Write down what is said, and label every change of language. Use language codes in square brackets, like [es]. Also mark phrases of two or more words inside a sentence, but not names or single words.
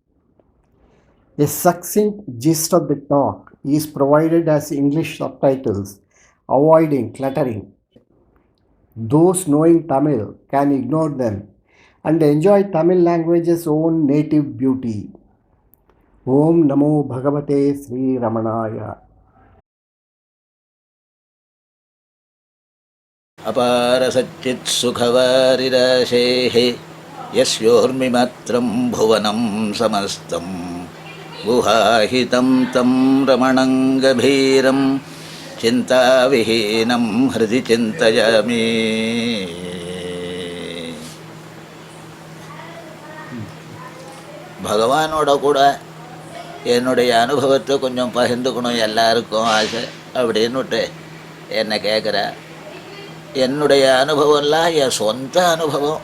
[en] A succinct gist of the talk is provided as English subtitles, avoiding cluttering. Those knowing Tamil can ignore them and enjoy Tamil language's own native beauty. [sa] ॐ नमो भगवते श्री रमणाय. अपार सच्चित् सुखवारिराशेः यस्योर्मिमात्रं भुवनं समस्तं गुहाहितं तं रमणं गभीरं चिन्ताविहीनं हृदि चिन्तयामि. [ta] பகவானோட கூட என்னுடைய அனுபவத்தை கொஞ்சம் பகிர்ந்துக்கணும் எல்லாருக்கும் ஆசை அப்படின்னுட்டு என்னை கேட்குற. என்னுடைய அனுபவம்லாம் என் சொந்த அனுபவம்.